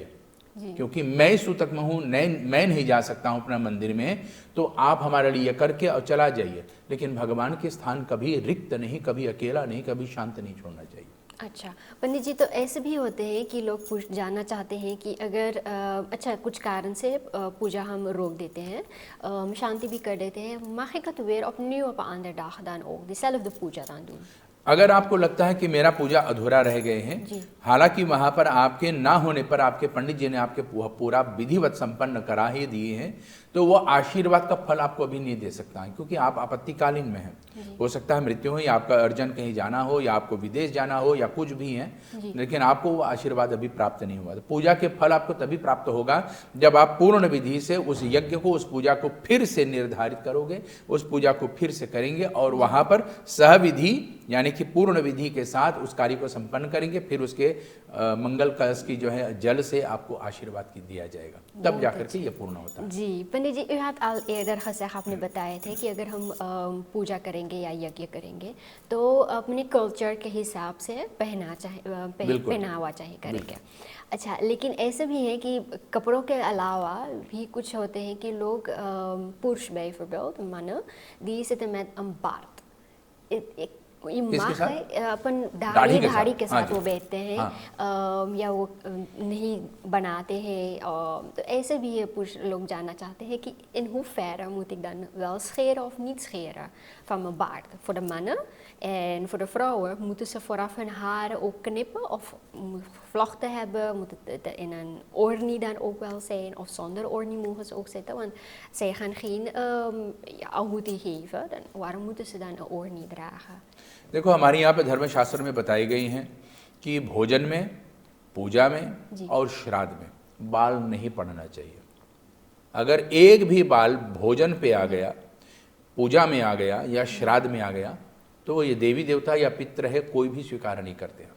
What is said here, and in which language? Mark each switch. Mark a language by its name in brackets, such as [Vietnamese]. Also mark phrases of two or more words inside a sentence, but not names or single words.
[Hindi] क्योंकि मैं सूतक में हूं, मैं नहीं जा सकता हूं अपना मंदिर में, तो आप हमारे लिए करके और चला जाइए। लेकिन भगवान के स्थान कभी रिक्त नहीं, कभी अकेला नहीं, कभी शांत नहीं छोड़ना चाहिए। अच्छा पंडित जी, तो ऐसे भी होते हैं कि लोग जानना चाहते हैं कि अगर कुछ कारण से पूजा हम रोक देते हैं, हम शांति भी कर देते हैं, [Dutch] mag ik het weer opnieuw op een andere dag dan ook dezelfde पूजा dan doen? [Hindi] अगर आपको लगता है कि मेरा पूजा अधूरा रह गए हैं, हालांकि वहां पर आपके ना होने पर आपके पंडित जी ने आपके पूरा विधिवत संपन्न करा ही दिए हैं, तो वो आशीर्वाद का फल आपको अभी नहीं दे सकता है, क्योंकि आप आपत्तिकालीन में हैं। हो सकता है मृत्यु हो या आपका अर्जन कहीं जाना हो या आपको विदेश जाना हो या कुछ भी है, लेकिन आपको वो आशीर्वाद अभी प्राप्त नहीं हुआ। तो पूजा के फल आपको तभी प्राप्त होगा जब आप पूर्ण विधि से उस यज्ञ को, उस पूजा को फिर से निर्धारित करोगे, उस पूजा को फिर से करेंगे और वहां पर सहविधि यानी कि पूर्ण विधि के साथ उस कार्य को संपन्न करेंगे। फिर उसके मंगल कलश की जो है जल से आपको आशीर्वाद की दिया जाएगा, तब जाकर के ये पूर्ण होता है। जी पंडित जी, [Dutch] you had al eerder gezegd, [Hindi] आपने बताए थे कि अगर हम पूजा करेंगे या यज्ञ करेंगे तो अपने कल्चर के हिसाब से पहनावा चाहिए करेंगे। अच्छा, लेकिन ऐसे भी है कि कपड़ों के अलावा भी कुछ होते हैं कि लोग पुरुष [Dutch] bijvoorbeeld, mannen, die zitten met een baard. [Hindi] किसके साथ? अपन दाढ़ी दाढ़ी के के साथ। हाँ साथ जी। वो बैठते हैं, या वो नहीं बनाते हैं, तो ऐसे भी ये पुरुष लोग जानना चाहते हैं कि [Dutch] in hoeverre moet ik dan wel scheren of niet scheren van mijn baard. Voor de mannen en voor de vrouwen moeten ze vooraf hun haren ook knippen of gevlochten hebben, moet het in een oornie dan ook wel zijn of zonder oornie mogen ze ook zitten, want zij gaan geen आहुति geven, dan waarom moeten ze dan een oornie dragen? [Hindi] देखो हमारे यहाँ पे धर्मशास्त्र में बताई गई हैं कि भोजन में, पूजा में और श्राद्ध में बाल नहीं पड़ना चाहिए। अगर एक भी बाल भोजन पे आ गया, पूजा में आ गया या श्राद्ध में आ गया तो ये देवी देवता या पितृ है कोई भी स्वीकार नहीं करते हैं।